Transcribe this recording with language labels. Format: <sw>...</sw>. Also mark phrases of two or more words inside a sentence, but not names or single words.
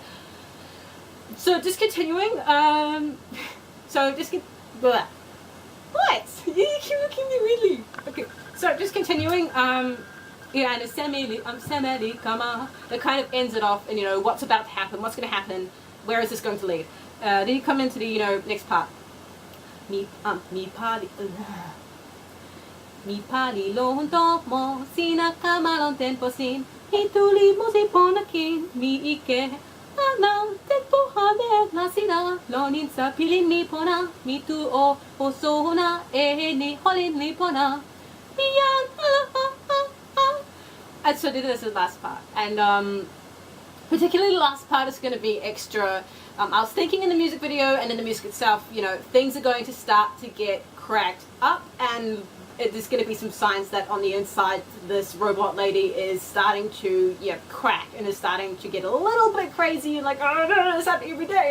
<en>So, just continuing, blah. What? You keep looking at me really. Okay, so, just continuing, and a semeli kama, that kind of ends it off, and, what's about to happen, what's going to happen, where is this going to lead? Then you come into the, next part.</en> <tok>Mi pali lon tomo sina kamalon tempo sin hituli mosi ponakin mi ike anam tempo hale la sina lonin sa pilin mi pona mi tu o osona ni holin mi pona miyan</tok> <en>and so this is the last part, and particularly the last part is going to be extra.</en> <tok>I was thinking in the music video and in the music itself, things are going to start to get cracked up, and there's going to be some signs that on the inside this robot lady is starting to crack and is starting to get a little bit crazy, like, oh no, it's happening every day.</tok>